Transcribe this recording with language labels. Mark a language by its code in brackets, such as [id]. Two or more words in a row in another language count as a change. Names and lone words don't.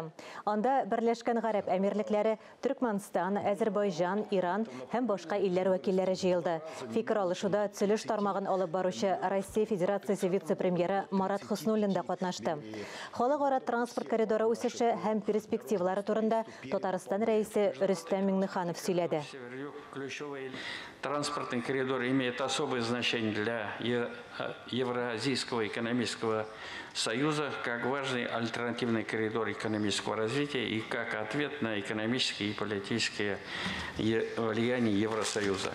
[tt] Анда Берләшкән Гарәп Әмирлекләре, Түркмәнстан, Азәрбайҗан, Иран һәм башка илләр вәкилләре җыелды. Фикер алышуда төзелеш тармагын алып баручы Россия Федерациясе вице-премьеры Марат Хуснуллин да катнашты. Халыкара транспорт коридоры үсеше һәм перспективалары турында Татарстан рәисе Рөстәм Миңнеханов сөйләде. [ru] Ключевой транспортный коридор имеет особое значение для Евразийского экономического союза, как важный альтернативный коридор экономического развития и как ответ на экономические и политические влияния Евросоюза.